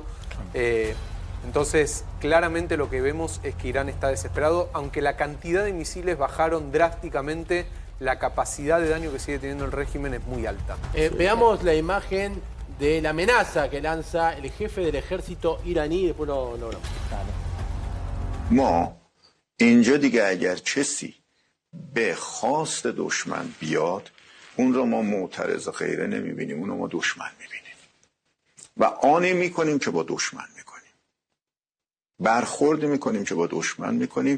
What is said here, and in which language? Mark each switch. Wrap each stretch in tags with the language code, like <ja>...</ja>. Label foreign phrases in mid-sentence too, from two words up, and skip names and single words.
<es>Entonces, claramente lo que vemos es que Irán está desesperado, aunque la cantidad de misiles bajaron drásticamente. La capacidad de daño que sigue teniendo el régimen es muy alta. Veamos la imagen de la amenaza que lanza el jefe del ejército iraní, después lo hablamos.</es> <fa>ما اینجا دیگه اگر کسی به خواست دشمن بیاد اون رو ما معترض غیره نمیبینیم، اون رو ما دشمن میبینیم و آنی میکنیم که با دشمن میکنیم، برخورد میکنیم که با دشمن میکنیم.</fa>